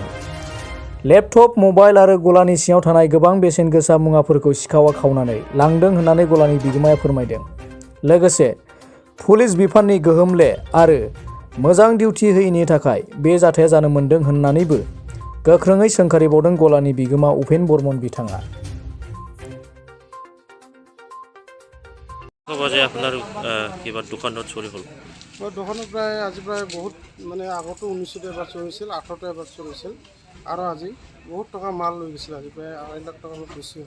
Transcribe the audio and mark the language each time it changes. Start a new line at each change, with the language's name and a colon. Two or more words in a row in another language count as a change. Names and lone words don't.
Bodo: लेपटप, मबाइल आरो गलानि सिङाव थानाय गोबां बेसेन गोसा मुवाफोरखौ सिखावआ खावनानै लांदों होननानै गलानि बिगोमाया फोरमायदों। लोगोसे पुलिस बिफाननि गोहोमले आरो मोजां डिउटि होयैनि थाखाय बे जाथाया जानो मोन्दों होननानैबो गोख्रोङै सोंखारिबावदों गलानि बिगोमा उपेन बर्मन बिथाङा।
Assamese: আপোনাৰ কিবা দোকানত চুৰি হ'ল? দোকানত আজি প্ৰায় বহুত আগতো 19ত এবাৰ চলিছিল, 18ত এবাৰ চলিছিল আৰু আজি বহুত টকা মাল লৈ গৈছিল। আজি প্ৰায় 2.5 লাখ টকা বেছি হ'ব।